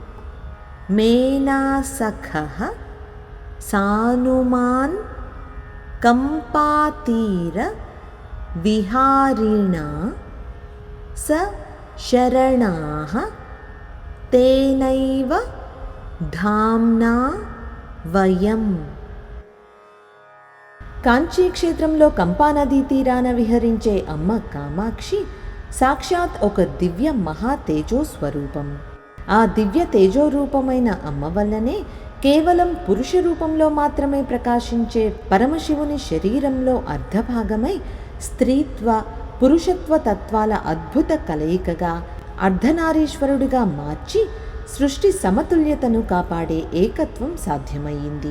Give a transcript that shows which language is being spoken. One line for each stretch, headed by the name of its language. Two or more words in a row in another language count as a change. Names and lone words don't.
Sanskrit: मेनासखः सानुमान् कम्पातीर विहारिणा स शरणाः तेनैव धाम्ना వయం।
Telugu: కాంచీ క్షేత్రంలో కంపా నదీ తీరాన విహరించే అమ్మ కామాక్షి సాక్షాత్ ఒక దివ్య మహా తేజో స్వరూపం। ఆ దివ్య తేజో రూపమైన అమ్మ వల్లనే కేవలం పురుష రూపంలో మాత్రమే ప్రకాశించే పరమశివుని శరీరంలో అర్ధభాగమై స్త్రీత్వ పురుషత్వ తత్వాల అద్భుత కలయికగా అర్ధనారీశ్వరుడిగా మార్చి సృష్టి సమతుల్యతను కాపాడే ఏకత్వం సాధ్యమయ్యింది।